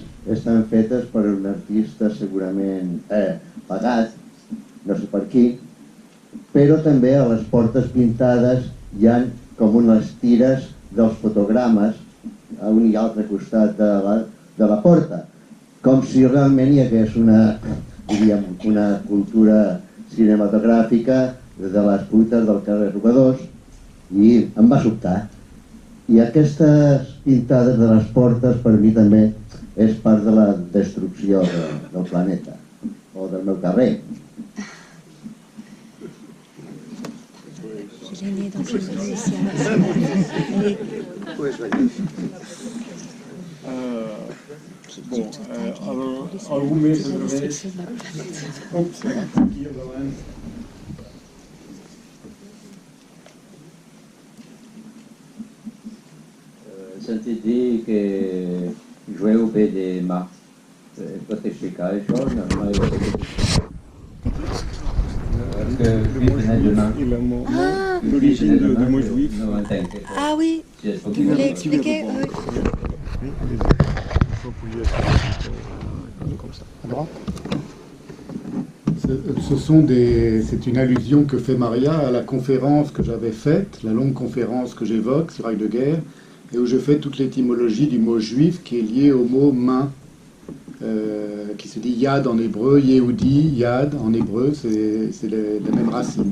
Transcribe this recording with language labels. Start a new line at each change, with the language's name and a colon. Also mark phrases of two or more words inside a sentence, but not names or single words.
Catalan: estan fetes per un artista segurament pagat, no sé per qui, però també a les portes pintades hi ha com unes tires dels fotogrames a un i altre costat de la porta, com si realment hi hagués una cultura cinematogràfica de les putes del carrer Robadors, i em va sobtar. I aquestes pintades de les portes per mi també és part de la destrucció del planeta, o del meu carrer.
French: Je l'ai né dans une rue ici à
Catalan: Bon, algú més s'atreveix? Ops, aquí al davant. He sentit dir que jueu ve de mà. Pot explicar això? No he
French: L'origine de mot juif.
Catalan: No ho entenc.
French: Ah oui, tu voulais expliquer? C'est une allusion que fait Maria à la conférence que j'avais faite, la longue conférence que j'évoque sur Actes de guerre, et où je fais toute l'étymologie du mot juif qui est lié au mot main, qui se dit yad en hébreu, Yehudi, yad en hébreu, c'est la même racine.